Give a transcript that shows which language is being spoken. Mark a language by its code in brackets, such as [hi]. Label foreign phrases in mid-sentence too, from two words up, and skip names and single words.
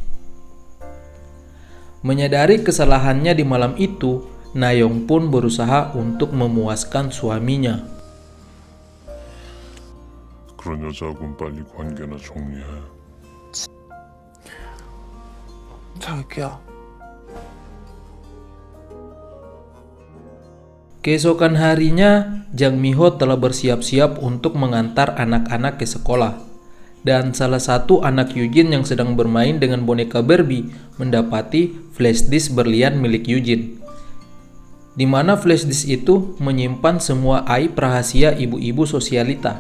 [id] Menyadari kesalahannya di malam itu, Na-young pun berusaha untuk memuaskan suaminya. [ko] 그런 여자하고는 빨리 관계나 정리해. 자기야. [id] Keesokan harinya, Jang Mi-ho telah bersiap-siap untuk mengantar anak-anak ke sekolah. Dan salah satu anak Yujin yang sedang bermain dengan boneka Barbie mendapati flashdisk berlian milik Yujin, di mana flashdisk itu menyimpan semua aib rahasia ibu-ibu sosialita.